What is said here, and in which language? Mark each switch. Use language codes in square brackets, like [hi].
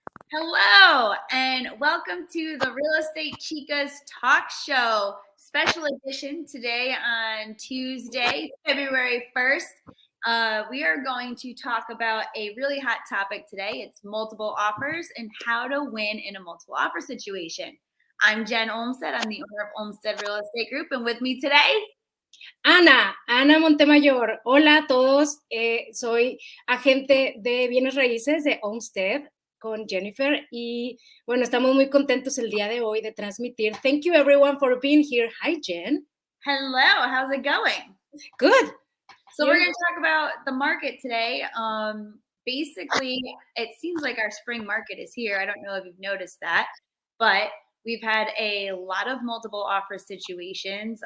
[en] Hello, and welcome to the Real Estate Chicas talk show, special edition today on Tuesday, February 1st. We are going to talk about a really hot topic today. It's multiple offers and how to win in a multiple offer situation. I'm Jen Olmsted. I'm the owner of Olmsted Real Estate Group, and with me today, [es] Ana Montemayor. Hola a todos. Soy agente de bienes raíces de Homestead con Jennifer y bueno, estamos muy contentos el día de hoy de transmitir. [en] Thank you everyone for being here. Hi, Jen. hello, how's it going? Good. So we're going to talk about the market today. Basically, it seems like our spring market is here. I don't know if you've noticed that, but we've had a lot of multiple offer situations.